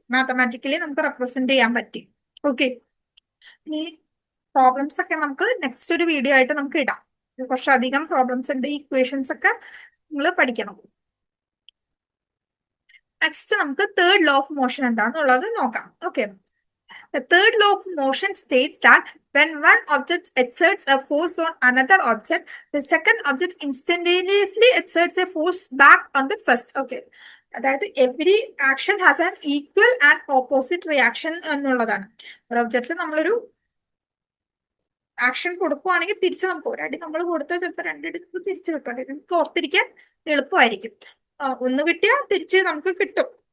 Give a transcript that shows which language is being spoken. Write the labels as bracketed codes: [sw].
[ml] Mathematically നമുക്ക് represent ചെയ്യാൻ പറ്റി. ഓക്കെ, ഇനി പ്രോബ്ലംസ് ഒക്കെ നമുക്ക് നെക്സ്റ്റ് ഒരു വീഡിയോ ആയിട്ട് നമുക്ക് ഇടാം. കുറച്ചധികം പ്രോബ്ലംസ് ഉണ്ട്, ഇക്വേഷൻസ് ഒക്കെ നിങ്ങൾ പഠിക്കണം. നെക്സ്റ്റ് നമുക്ക് തേർഡ് ലോ ഓഫ് മോഷൻ എന്താണെന്നുള്ളത് നോക്കാം. [en] Okay, the third law of motion states that when one object exerts a force on another object, the second object instantaneously exerts a force back on the first. Okay, അതായത് every action has an equal and opposite reaction [ml] എന്നുള്ളതാണ്. ഒരു ഒബ്ജക്റ്റിൽ നമ്മളൊരു action കൊടുക്കുവാണെങ്കിൽ തിരിച്ചു നമുക്ക് ഒരടി നമ്മൾ കൊടുത്താൽ ചിലപ്പോൾ രണ്ടടി തിരിച്ചു കിട്ടും. നമുക്ക് ഓർത്തിരിക്കാൻ എളുപ്പമായിരിക്കും. ഒന്ന് കിട്ടിയാൽ തിരിച്ച് നമുക്ക് കിട്ടും.